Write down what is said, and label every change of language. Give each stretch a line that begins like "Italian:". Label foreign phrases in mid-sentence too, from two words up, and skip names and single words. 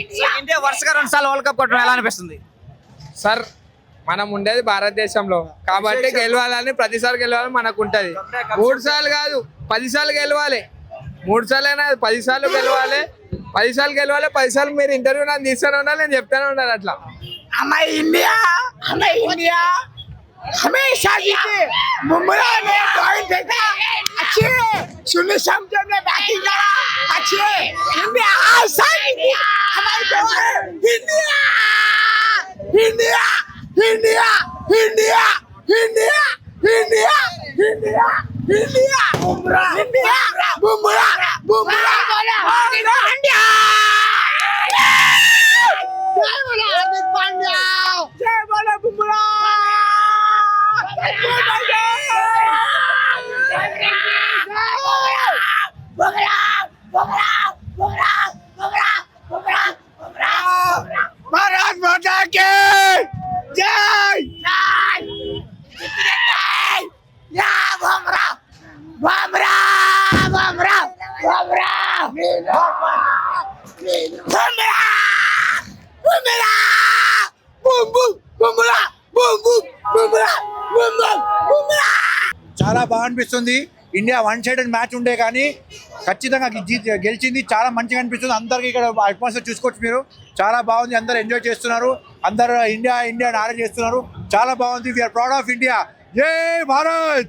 Telugu: ఇండియా వరుసగా 2 సార్లు వరల్డ్ కప్ కొట్టడం ఎలా అనిపిస్తుంది? సార్, మనం ఉండేది భారతదేశంలో కాబట్టి గెలవాలని, ప్రతిసారి గెలవాలని మనకు ఉంటది. 3 సార్లు కాదు 10 సార్లు గెలవాలి. 3 సార్లు అయినా 10 సార్లు గెలవాలి. 10 సార్లు గెలవాలి. 10 సార్లు మీరు ఇంటర్వ్యూ నాకు తీస్తూనే ఉండాలి, నేను చెప్తానే ఉండాలి. అట్లా
Hindi: इंडिया हमेशा जीते. बुमराह ने बॉलिंग फेंका अच्छे, सुनील शमशेर ने बैटिंग करा अच्छे. इंडिया आसानी हमारी इंडिया इंडिया इंडिया इंडिया इंडिया इंडिया इंडिया इंडिया बुमराह इंडिया बुमराह बुमराह इंडिया जय बोलो हार्दिक पांड्या जय बोलो बुमराह भारत माता के जय या भमरा भमरा भमरा भमरा भमरा भमरा बूम बूम भमरा बूम बूम भमरा बूम बूम भमरा
Telugu: చాలా బాగా అనిపిస్తుంది. ఇండియా
English: one sided match
Telugu: ఉండే కానీ ఖచ్చితంగా గెలిచింది. చాలా మంచిగా అనిపిస్తుంది. అందరికి ఇక్కడ అట్మాస్ఫియర్ చూసుకోవచ్చు మీరు. చాలా బాగుంది. అందరు ఎంజాయ్ చేస్తున్నారు. అందరు ఇండియా ఇండియా ఆర్డర్ చేస్తున్నారు. చాలా బాగుంది.
English: We are proud of India.
Telugu: జై భారత్